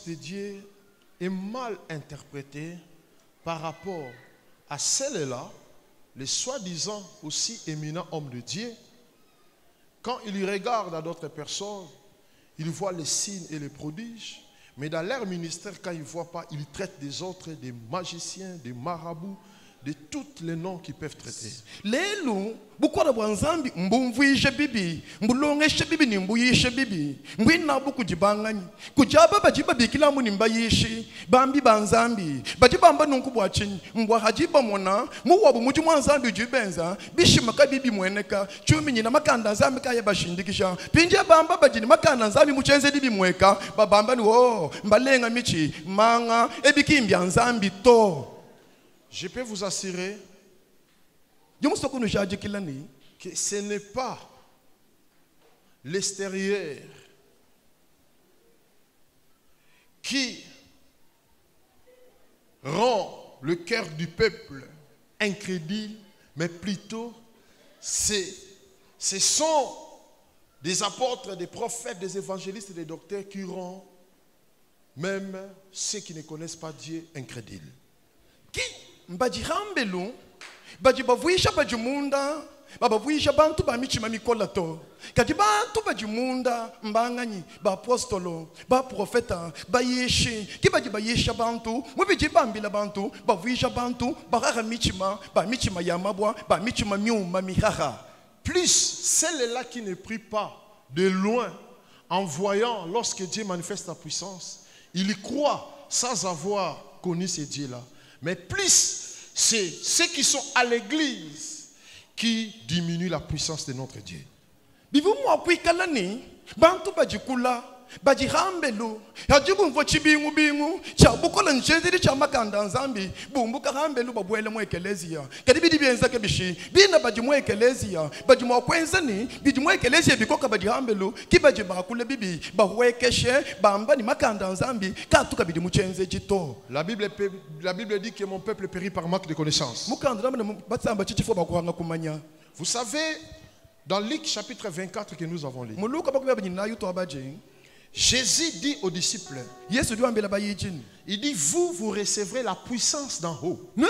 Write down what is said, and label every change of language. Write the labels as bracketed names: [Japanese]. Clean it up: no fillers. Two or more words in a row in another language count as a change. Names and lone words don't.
[French] de Dieu est mal interprétée par rapport à celle-là, les soi-disant aussi éminents hommes de Dieu. Quand ils regardent à d'autres personnes, ils voient les signes et les prodiges, mais dans leur ministère, quand ils ne voient pas, ils traitent des autres, des magiciens, des marabouts, de tous les noms qu'ils peuvent traiter. [Lunda] Bukola bwanzambi mbumvuishe bibi mbulongeshe bibi nimbuyishe bibi mbwina buku jibanganyi kujaba bajiba bikila muni mbayishi bambi banzambi bajibamba nunkubwa chinyi mbwa hajiba mona muwabu muji mwanzambi ujibenza bishimaka bibi mweneka chumi nyina makanda nzambi kaya bashindikisha pinje bamba bajini makanda nzambi muchenze dibi mweka babamba ni mbalenga michi manga ebikimbya nzambi to. [French] Je peux vous assurer que ce n'est pas l'extérieur qui rend le cœur du peuple incrédule, mais plutôt ce sont des apôtres, des prophètes, des évangélistes et des docteurs qui rendent même ceux qui ne connaissent pas Dieu incrédules. [Lunda] Qui mbajihambelu bajibavuisha bajimunda babavuisha bantu ba michima mikola to kati bantu bajimunda mbanganyi ba apostolo ba profeta ba yeshi kibajibayisha bantu mubijibambila bantu bavuisha bantu barara michima ba michima ya mabwa ba michima myuma mihaha. [French] Plus celle-là qui ne prie pas de loin en voyant lorsque Dieu manifeste sa puissance, il y croit sans avoir connu ce Dieu-là. Mais plus c'est ceux qui sont à l'église qui diminuent la puissance de notre Dieu. [Lunda] Bajihambelu yajibu chibingu bingu cha bukola ncheziri cha makanda nzambi bumbuka hambelu babwele mu ekelezia kadibidi bienza kebishi bina bajimu ekelezia bajimu kwenzani bijimu ekelezia bikoka bajihambelu kibajiba kule bibi bahwekeshe bamba ni makanda nzambi katuka bidi muchenze jito. [French] La Bible dit que mon peuple périt par manque de connaissance. Vous savez, dans Luc chapitre 24 que nous avons lu, Jésus dit aux disciples, il dit, vous recevrez la puissance d'en haut.